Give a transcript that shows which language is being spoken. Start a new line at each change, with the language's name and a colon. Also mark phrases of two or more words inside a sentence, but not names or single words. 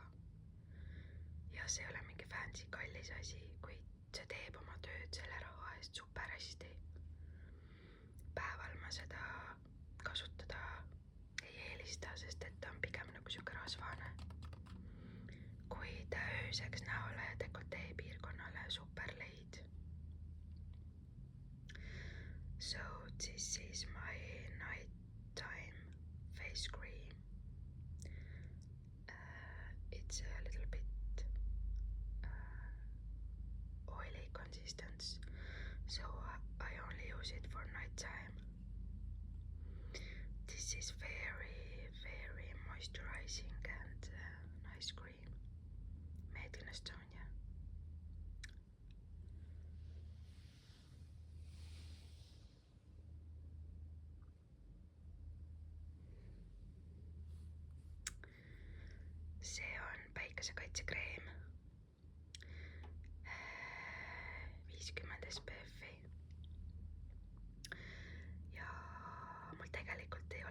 Estonian: Ja see ei ole mingi fancy kallis asi, kuid see teeb oma tööd selle raha eest super hästi. Päeval ma seda kasutada ei eelista, sest et ta on pigem nagu siuke rasvane. Kuid ööseks näole ja dekoltee piirkonnale super leid.
English: So this is my nighttime face cream. It's a little bit oily consistency. use it for night time. This is very, very moisturizing and nice cream made in Estonia.
Estonian: See on päikesekaitsekreem 50 SPF-i ja mul tegelikult ei